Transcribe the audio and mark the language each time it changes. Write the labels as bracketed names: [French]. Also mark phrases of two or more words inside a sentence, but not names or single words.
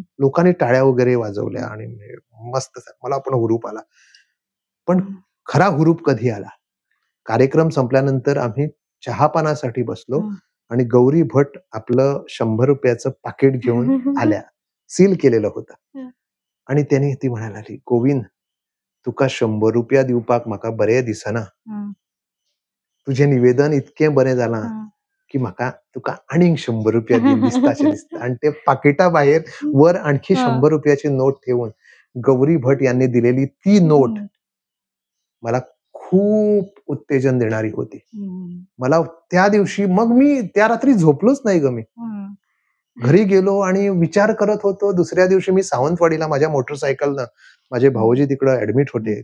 [Marathi] लोकांनी टाळ्या वगैरे वाजवल्या आणि मस्त मला पण हुरूप आला. पण खरा हुरूप कधी आला? कार्यक्रम संपल्यानंतर आम्ही चहापानासाठी बसलो हं. आणि गौरी भट आपलं ₹100 पाकीट घेऊन आल्या. सील केलेलं होतं. हं. आणि त्याने ती म्हणायला लागली, "गोविंद, [Konkani] तुका ₹100 दिवपाक म्हाका बरें दिसना. हं. तुझे निवेदन इतकें बरें जालां, हं. की म्हाका तुका आनीक ₹100 दीन दिसताशें दिसता." [Marathi] आणि ते पाकिटा बाहेर वर आणखी हां. ₹100 नोट ठेवून गौरी भट यांनी दिलेली ती नोट हं. मला खूप उत्तेजन देणारी होती. हं. मला त्या दिवशी मग मी त्या रात्री झोपलोच नाही गं मी. हं. घरी गेलो आणि विचार करत होतो. दुसऱ्या दिवशी मी सावंतवाडीला माझ्या मोटरसायकलनं माझे भाऊजी तिकडं ॲडमिट होते.